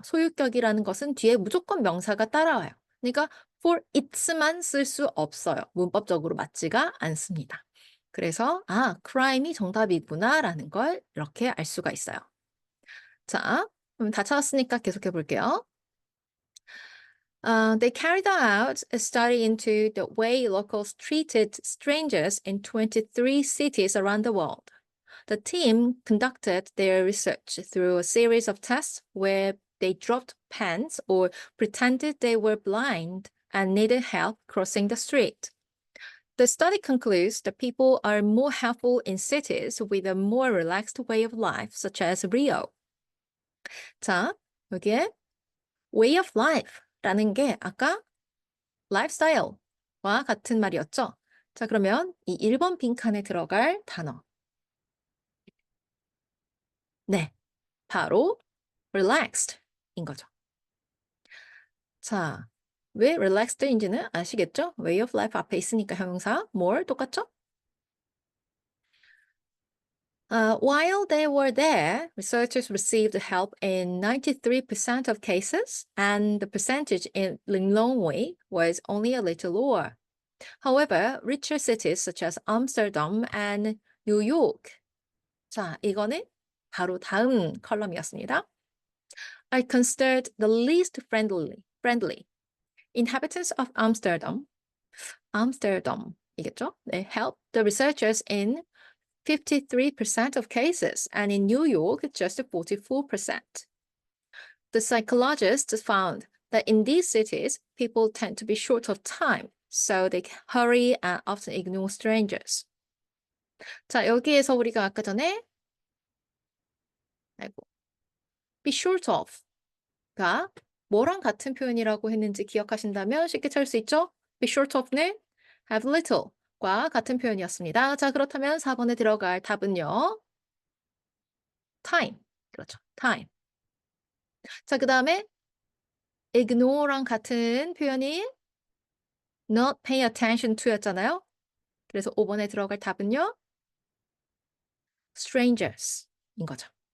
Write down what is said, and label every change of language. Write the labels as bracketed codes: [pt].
[ko] 소유격이라는 것은 뒤에 무조건 명사가 따라와요. 그러니까 [en] for it [ko] 만 쓸 수 없어요. 문법적으로 맞지가 않습니다. 그래서 crime이 정답이구나라는 걸 이렇게 알 수가 있어요. 자, 다 찾았으니까 계속해 볼게요. [en] They carried out a study into the way locals treated strangers in 23 cities around the world. The team conducted their research through a series of tests where they dropped pens or pretended they were blind and needed help crossing the street. The study concludes that people are more helpful in cities with a more relaxed way of life, such as Rio. [ko] 자, 여기에 [en] way of life [ko] 라는 게 아까 lifestyle와 같은 말이었죠. 자, 그러면 이 1번 빈칸에 들어갈 단어. 네, 바로 relaxed인 거죠. 자, 왜 relaxed인지는 아시겠죠? [en] way of life [ko] 앞에 있으니까 형용사 more 똑같죠? [en] While they were there, researchers received help in 93% of cases, and the percentage in Linglongwei was only a little lower. However, richer cities such as Amsterdam and New York. [ko] 자, 이거는 바로 다음 컬럼이었습니다. [en] Are considered the least friendly. Inhabitants of Amsterdam [ko] 이겠죠? [en] They helped the researchers in 53% of cases, and in New York, just 44%. The psychologists found that in these cities, people tend to be short of time, so they hurry and often ignore strangers. [ko] 자, 여기에서 우리가 아까 전에 [en] be short of [ko] 가 뭐랑 같은 표현이라고 했는지 기억하신다면 쉽게 찾을 수 있죠? [en] be short of [ko] 는 [en] have little [ko] 과 같은 표현이었습니다. 자, 그렇다면 4번에 들어갈 답은요. [en] time. [ko] 그렇죠. [en] time. [ko] 자, 그 다음에 ignore랑 같은 표현이 [en] not pay attention to [ko] 였잖아요. 그래서 5번에 들어갈 답은요. strangers인 거죠.